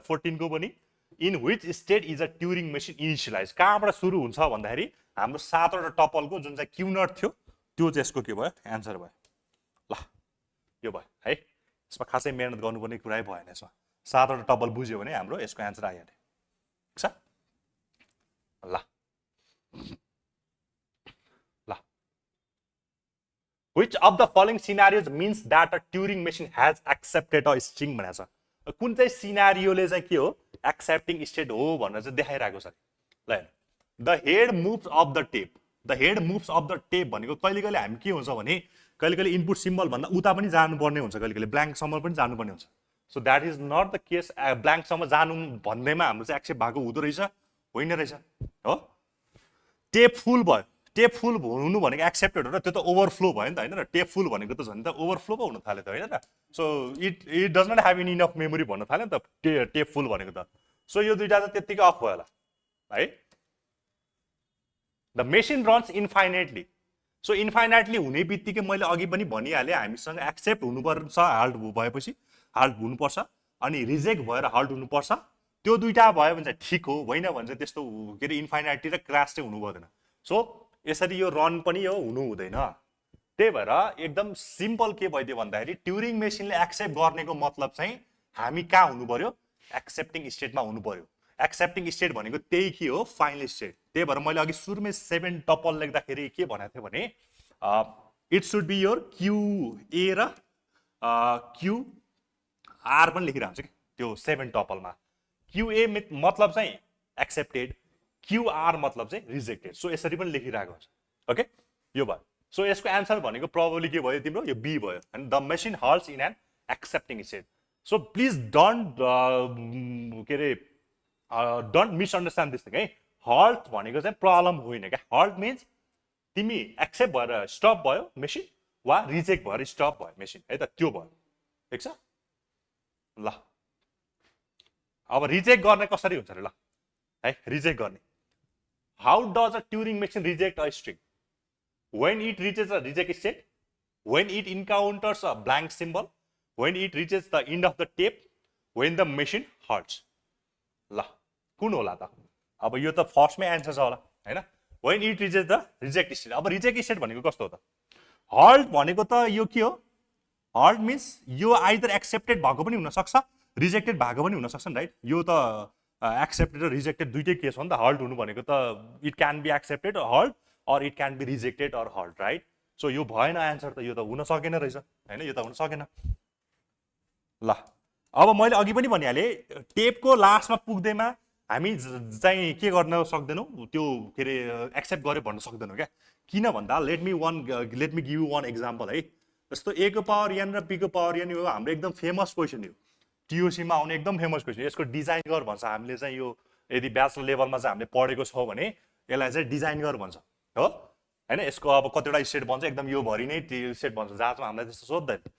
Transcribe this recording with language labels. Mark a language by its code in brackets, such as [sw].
[ne] 14 को पनि [en] in which state is a Turing machine initialize, [ne] कहाँबाट सुरु हुन्छ भन्दाखेरि हाम्रो 7वटा टपलको जुन चाहिँ क्यू नट थियो त्यो चाहिँ यसको के भयो, एन्सर भयो। ल यो भयो है। यसमा खासै मेहनत गर्नुपर्ने कुरै भएन। यसमा 7वटा टपल बुझ्यो भने हाम्रो यसको एन्सर आइहाल्यो, ठिक छ। [en] ल ल which of the following scenarios means that a Turing machine has accepted a string [ne] भनेको छ। कुन चाहिँ सिनारियोले चाहिँ के हो, एक्सेप्टिङ स्टेट हो भनेर चाहिँ देखाइरहेको छ। ल [en] the head moves off the tape, [ne] the head moves of the tape भनेको कहिले कहिले हामी के हुन्छ भने कहिले कहिले इनपुट सिम्बल भन्दा उता पनि जानुपर्ने हुन्छ, कहिले कहिले ब्ल्याङ्कसम्म पनि जानुपर्ने हुन्छ। [en] So that is not the case. [ne] ब्ल्याङ्कसम्म जानु भन्दैमा हाम्रो चाहिँ एक्सेप्ट भएको हुँदो रहेछ, होइन रहेछ हो। टेप फुल भयो, टेप फुल हुनु भनेको एक्सेप्टेड हो र त्यो त ओभरफ्लो भयो नि त होइन र। टेप फुल भनेको त झन् त ओभरफ्लो पो हुन थाल्यो त होइन त। [en] so it does not have in enough memory [ne] भन्न थाल्यो नि त टेप फुल भनेको त। सो यो दुइटा त त्यत्तिकै अफ भयो होला है। [en] The machine runs infinitely. [ne] So infinitely हुने बित्तिकै मैले अघि पनि भनिहालेँ, हामीसँग एक्सेप्ट हुनुपर्छ हाल्ट भएपछि, हाल्ट हुनुपर्छ, अनि रिजेक्ट भएर हाल्ट हुनुपर्छ। त्यो दुइटा भयो भने चाहिँ ठिक हो, होइन भने चाहिँ त्यस्तो के अरे इन्फाइनाइटली र क्रास चाहिँ हुनु पर्दैन। सो यसरी यो रन पनि यो हुनु हुँदैन। त्यही भएर एकदम सिम्पल के भइदियो भन्दाखेरि ट्युरिङ मेसिनले एक्सेप्ट गर्नेको मतलब चाहिँ हामी कहाँ हुनु पर्यो, एक्सेप्टिङ स्टेटमा हुनु पर्यो। एक्सेप्टिङ स्टेट भनेको त्यही के हो, फाइनल स्टेट। त्यही भएर मैले अघि सुरुमै 7 टपल लेख्दाखेरि के भनेको थिएँ भने [en] it should be your QA [ne] र क्युआर पनि लेखिरहन्छ कि त्यो 7 टपलमा। क्युए मतलब चाहिँ एक्सेप्टेड, क्युआर मतलब चाहिँ रिजेक्टेड। सो यसरी पनि लेखिरहेको हुन्छ। ओके यो भयो। सो यसको एन्सर भनेको प्रोबेबली के भयो तिम्रो, यो बी भयो। [en] And the machine halts in an accepting state. So please don't [ne] के अरे [en] Don't misunderstand this thing है। [ne] हल्ट भनेको चाहिँ प्रब्लम होइन क्या। हल्ट मिन्स तिमी एक्सेप्ट भएर स्टप भयो मेसिन वा रिजेक्ट भएर स्टप भयो मेसिन है त, त्यो भयो, ठिक छ। ल अब रिजेक्ट गर्ने कसरी हुन्छ अरे, ल है रिजेक्ट गर्ने। How does a Turing machine reject a string? [en] when it reaches a reject state, when it encounters a blank symbol, when it reaches the end of the tape, when the machine halts। [ne] ल कुन होला त? अब यो त फर्स्टमै answer छ होला हैन। [en] when it reaches the reject state। [ne] अब रिजेक्ट स्टेट भनेको कस्तो हो त? halt भनेको त यो के हो? halt मिन्स यो आइदर एक्सेप्टेड भएको पनि हुन सक्छ, रिजेक्टेड भएको पनि हुन सक्छ नि, राइट। यो त एक्सेप्टेड र रिजेक्टेड दुइटै केस हो नि त। [en] halt [ne] हुनु भनेको त [en] It can be accepted halt or it can be rejected or halt, right? [ne] So यो भएन एन्सर त, यो त हुन सकेन रहेछ हैन, यो त हुन सकेन। ल अब मैले अघि पनि भनिहालेँ, टेपको लास्टमा पुग्दैमा हामी चाहिँ के गर्न सक्दैनौँ, त्यो के अरे एक्सेप्ट गर्यो भन्न सक्दैनौँ क्या। किन भन्दा [en] let me give you one example [ne] है। जस्तो a को पावर n र p को पावर n यो हाम्रो एकदम फेमस क्वेसन हो, टिओसीमा आउने एकदम फेमस क्वेसन। यसको डिजाइन गर भन्छ हामीले चाहिँ। यो यदि ब्याचलर लेभलमा चाहिँ हामीले पढेको छौँ भने यसलाई चाहिँ डिजाइन गर भन्छ हो हैन। यसको अब कतिवटा स्टेट भन्छ, एकदम यो भरि नै स्टेट भन्छ, जहाँमा हामीलाई त्यस्तो सोध्दैन।